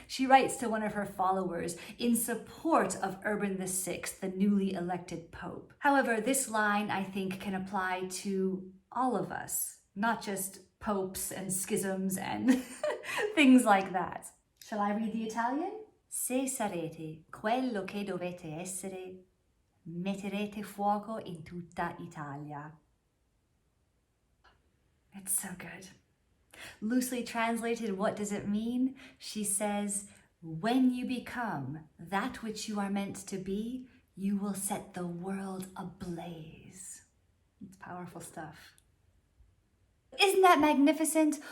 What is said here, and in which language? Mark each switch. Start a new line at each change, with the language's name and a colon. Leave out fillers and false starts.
English: She writes to one of her followers in support of Urban VI, the newly elected pope. However, this line, I think, can apply to all of us, not just popes and schisms and things like that. Shall I read the Italian?
Italian: Se sarete quello che dovete essere, metterete fuoco in tutta Italia.
English: It's so good. Loosely translated, what does it mean? She says, when you become that which you are meant to be, you will set the world ablaze. It's powerful stuff. Isn't that magnificent?